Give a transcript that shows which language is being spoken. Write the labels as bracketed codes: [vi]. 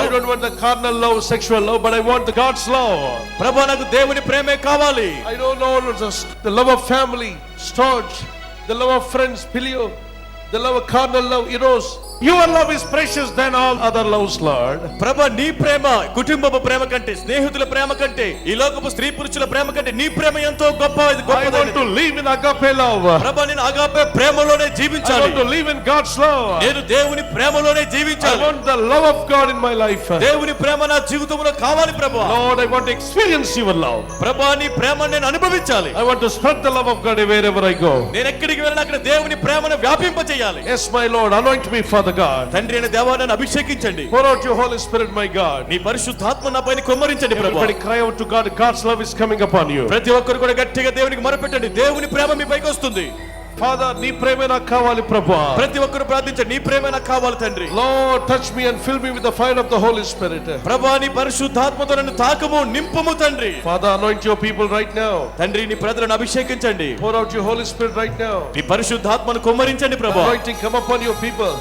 [en] I don't want the carnal love, sexual love, but I want the God's love. [te] ప్రభువా, నాకు దేవుని ప్రేమే కావాలి. [en] I don't know the love of family, storge, the love of friends, filio, the love of carnal love, eros. Your love is precious than all other loves, Lord. [te] ప్రభు, నీ ప్రేమ కుటుంబపు ప్రేమ కంటే, స్నేహితుల ప్రేమ కంటే, ఈ లోకపు స్త్రీ పురుషుల ప్రేమ కంటే నీ ప్రేమ ఎంతో గొప్పది. [en] I want to live in agape love. [te] ప్రభు, నేను అగాపే ప్రేమలోనే [en] I [te] జీవించాలి. [en] want to live in God's love. [te] నేను దేవుని ప్రేమలోనే [en] I [te] జీవించాలి. [en] want the love of God in my life. [te] దేవుని ప్రేమ నా జీవితంలో కావాలి. ప్రభు, [en] Lord, I want to experience your love. [te] ప్రభు, నీ ప్రేమను నేను అనుభవించాలి. [en] I want to spread the love of God wherever I go. [te] నేను ఎక్కడికి వెళ్ళినా అక్కడ దేవుని ప్రేమను వ్యాపింపజేయాలి. [en] Yes, my Lord, anoint me, Father God. [te] తండ్రి అయిన దేవా, నన్ను అభిషేకించండి. [en] Pour out your Holy Spirit, my God. [te] నీ పరిశుద్ధాత్మ నా పైన కుమ్మరించండి. ప్రభు, [en] Everybody cry out to God. God's love is coming upon you. [te] ప్రతి ఒక్కరు కూడా గట్టిగా దేవునికి మొరపెట్టండి. దేవుని ప్రేమ మీ పైకి వస్తుంది. ఫాదర్, నీ ప్రేమే నాకు కావాలి ప్రభువా. ప్రతి ఒక్కరు ప్రార్థించండి, నీ ప్రేమే నాకు కావాలి తండ్రి. [en] Lord, touch me and fill me with the fire of the Holy Spirit. [te] ప్రభువా, నీ పరిశుద్ధాత్మతో నన్ను తాకము, నింపుము తండ్రి. [en] Father, anoint your people right now. [te] తండ్రి, నీ ప్రజలను అభిషేకించండి. [en] Pour out your Holy Spirit right now. [te] నీ పరిశుద్ధాత్మను కుమ్మరించండి ప్రభువా. [en] Anointing come upon your people.